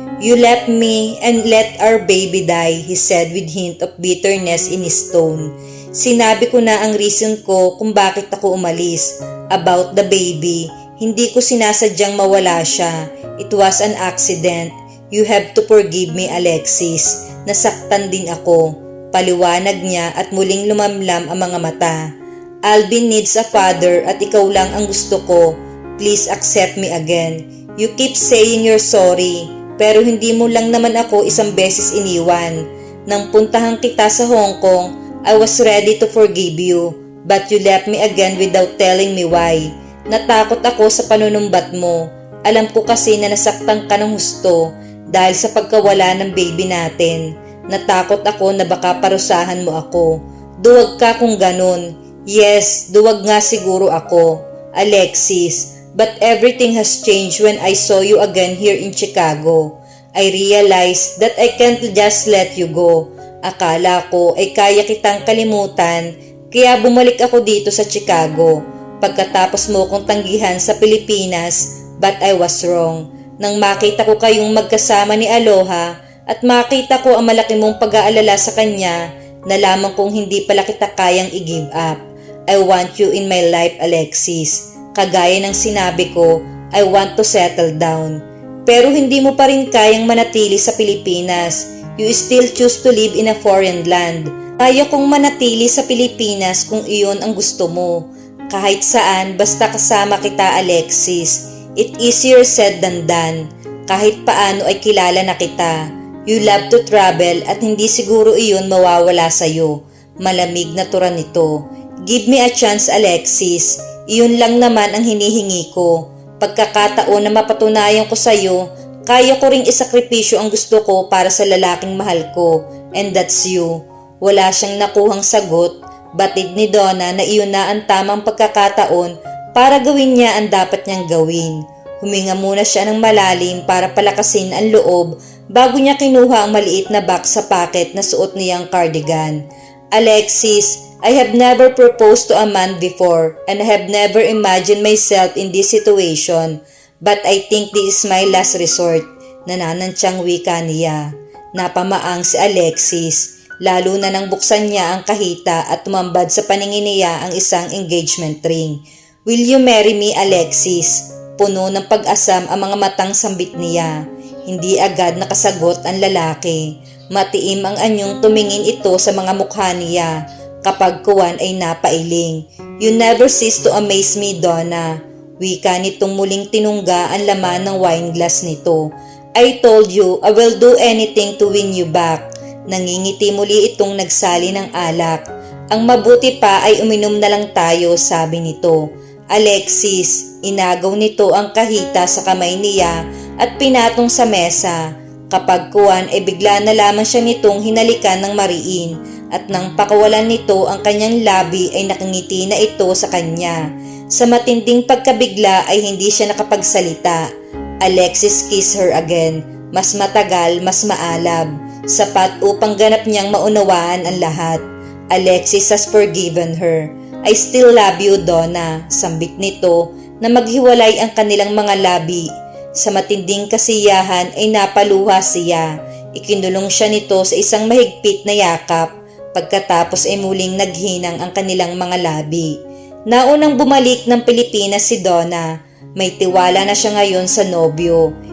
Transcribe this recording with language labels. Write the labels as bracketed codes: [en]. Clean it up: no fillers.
[en] "You left me and let our baby die," he said with hint of bitterness in his tone. [tl] "Sinabi ko na ang reason ko kung bakit ako umalis. [en] About the baby, [tl] hindi ko sinasadyang mawala siya. [en] It was an accident. You have to forgive me, Alexis. [tl] Nasaktan din ako." Paliwanag niya at muling lumamlam ang mga mata. [en] "Alvin needs a father [tl] at ikaw lang ang gusto ko. [en] Please accept me again. You keep saying you're sorry. [tl] Pero hindi mo lang naman ako isang beses iniwan. Nang puntahan kita sa Hong Kong, [en] I was ready to forgive you. But you left me again without telling me why. [tl] Natakot ako sa panunumbat mo. Alam ko kasi na nasaktan ka ng husto dahil sa pagkawala ng baby natin. Natakot ako na baka parusahan mo ako. Duwag ka kung ganun. Yes, duwag nga siguro ako, Alexis. [en] But everything has changed when I saw you again here in Chicago. I realized that I can't just let you go. [tl] Akala ko ay kaya kitang kalimutan, kaya bumalik ako dito sa Chicago. Pagkatapos mo kong tanggihan sa Pilipinas, [en] but I was wrong. [tl] Nang makita ko kayong magkasama ni Aloha at makita ko ang malaki mong pag-aalala sa kanya, nalaman kong hindi pala kita kayang i-give up. [en] I want you in my life, Alexis. [tl] Kagaya ng sinabi ko, [en] I want to settle down. [tl] Pero hindi mo pa rin kayang manatili sa Pilipinas. [en] You still choose to live in a foreign land. [tl] Kaya kong manatili sa Pilipinas kung iyon ang gusto mo. Kahit saan, basta kasama kita, Alexis. [en] It easier said than done. [tl] Kahit paano ay kilala na kita. [en] You love to travel [tl] at hindi siguro iyon mawawala sa'yo. Malamig na tura nito. [en] Give me a chance, Alexis. [tl] Iyon lang naman ang hinihingi ko. Pagkakataon na mapatunayan ko sa'yo, kaya ko ring isakripisyo ang gusto ko para sa lalaking mahal ko, [en] and that's you. [tl] Wala siyang nakuhang sagot, batid ni Donna na iyon na ang tamang pagkakataon para gawin niya ang dapat niyang gawin. Huminga muna siya ng malalim para palakasin ang loob bago niya kinuha ang maliit na box sa pocket na suot niyang cardigan. [en] Alexis, I have never proposed to a man before and I have never imagined myself in this situation. But I think this is my last resort, [tl] nananantyang wika niya. Napamaang si Alexis, lalo na nang buksan niya ang kahita at tumambad sa paningin niya ang isang engagement ring. [en] Will you marry me, Alexis? [tl] Puno ng pag-asam ang mga matang sambit niya. Hindi agad nakasagot ang lalaki. Matiim ang anyong tumingin ito sa mga mukha niya. Kapag kuwan ay napailing. [en] You never cease to amaze me, Donna. [tl] Wika nitong muling tinungga ang laman ng wine glass nito. [en] I told you, I will do anything to win you back. [tl] Nangingiti muli itong nagsali ng alak. Ang mabuti pa ay uminom na lang tayo, sabi nito. Alexis, inagaw nito ang kahita sa kamay niya at pinatong sa mesa. Kapag kuwan ay bigla na lamang siya nitong hinalikan ng mariin at nang pakawalan nito ang kanyang labi ay nakangiti na ito sa kanya. Sa matinding pagkabigla ay hindi siya nakapagsalita. [en] Alexis kissed her again. [tl] Mas matagal, mas maalab. Sapat upang ganap niyang maunawaan ang lahat. [en] Alexis has forgiven her. I still love you, Donna. [tl] Sambit nito na maghiwalay ang kanilang mga labi. Sa matinding kasiyahan ay napaluha siya. Ikinulong siya nito sa isang mahigpit na yakap. Pagkatapos ay muling naghinang ang kanilang mga labi. Naunang bumalik ng Pilipinas si Donna. May tiwala na siya ngayon sa nobyo.